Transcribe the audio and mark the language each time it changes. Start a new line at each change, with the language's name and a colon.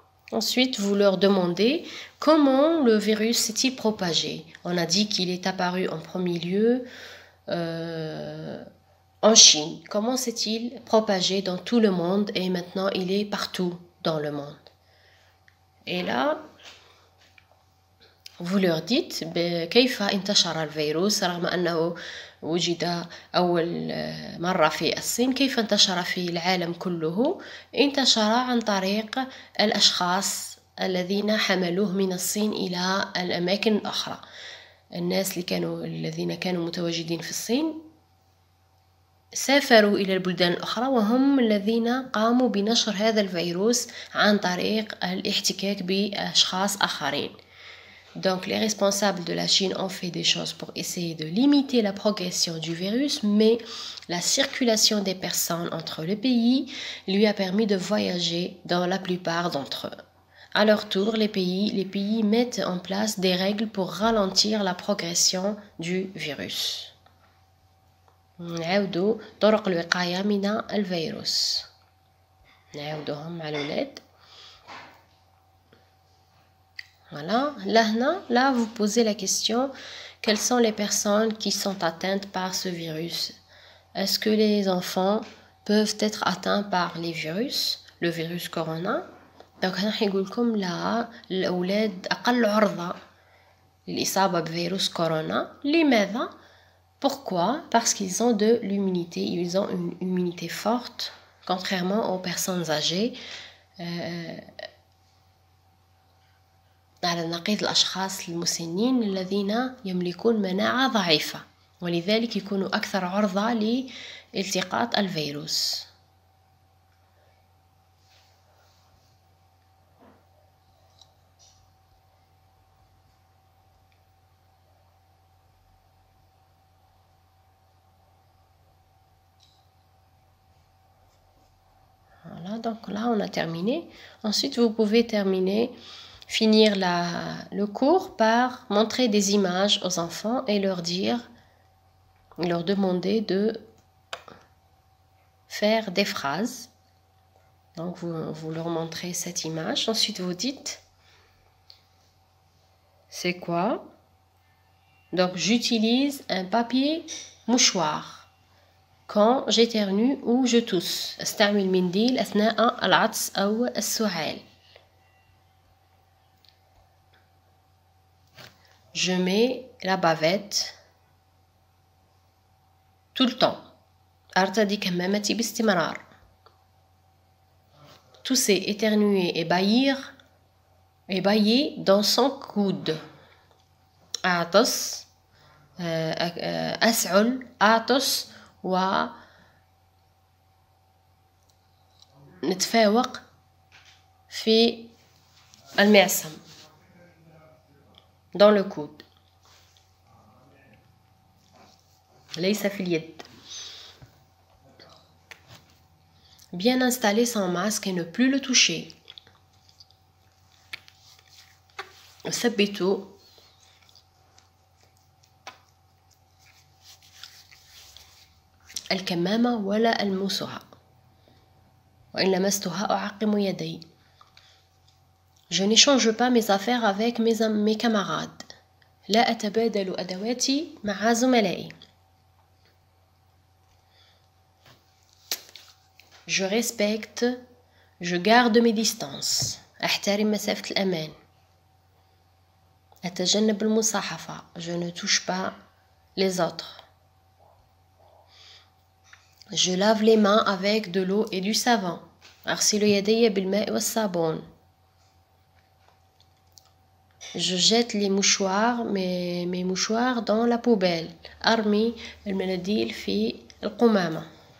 French: Ensuite, vous leur demandez comment le virus s'est-il propagé. On a dit qu'il est apparu en premier lieu en Chine. Comment s'est-il propagé dans tout le monde et maintenant il est partout dans le monde. Et là, vous leur dites
Arabic: كيف انتشر الفيروس رغم أنه وجد أول مرة في الصين. كيف انتشر في العالم كله؟ انتشر عن طريق الأشخاص الذين حملوه من الصين إلى الأماكن الأخرى. الناس الذين كانوا متواجدين في الصين سافروا إلى البلدان الأخرى وهم الذين قاموا بنشر هذا الفيروس عن طريق الاحتكاك بأشخاص آخرين.
French: Donc, les responsables de la Chine ont fait des choses pour essayer de limiter la progression du virus, mais la circulation des personnes entre les pays lui a permis de voyager dans la plupart d'entre eux. À leur tour, les pays mettent en place des règles pour ralentir la progression du virus.
Arabic: نعاودوا طرق الوقاية من الفيروس. نعاودوهم مع الأولاد.
French: Voilà, là vous posez la question, quelles sont les personnes qui sont atteintes par ce virus? Est-ce que les enfants peuvent être atteints par les virus, le virus corona?
Arabic: Donc هنا حيقول لكم لا، الأولاد أقل عرضة للإصابة بفيروس كورونا. لماذا؟
French: Pourquoi? Parce qu'ils ont de l'immunité, ils ont une immunité forte, contrairement aux personnes âgées.
Arabic: على نقيض الأشخاص المسنين الذين يملكون مناعة ضعيفة ولذلك يكونوا أكثر عرضة لالتقاط الفيروس.
French: Voilà, donc là on a terminé. Ensuite vous pouvez finir le cours par montrer des images aux enfants et leur demander de faire des phrases. Donc vous leur montrez cette image. Ensuite vous dites c'est quoi? Donc j'utilise un papier mouchoir quand j'éternue ou je tousse.
Arabic: استعمل منديل أثناء العطس أو السعال.
French: Je mets la bavette tout le temps.
Arabic: أرتدي كمامتي باستمرار.
French: Tousser, éternuer et bailler dans son coude.
Arabic: أعطس أسعل أعطس نتفاوق في المعصم
French: dans le coude
Arabic: ليس في اليد.
French: Bien installer son masque et ne plus le toucher.
Arabic: ثبتوا الكمامة ولا ألمسها، وإن لمستها أعقم يدي.
French: Je n'échange pas mes affaires avec mes camarades.
Arabic: لا أتبادل أدواتي مع زملائي.
French: Je respecte, je garde mes distances.
Arabic: أحترم مسافة الأمان. أتجنب المصاحفة.
French: Je ne touche pas les autres. Je lave les mains avec de l'eau et du savon.
Arabic: أغسل يدي بالماء والصابون.
French: Je jette les mouchoirs, mes mouchoirs dans la poubelle.
Arabic: أرمي المناديل في القمامة.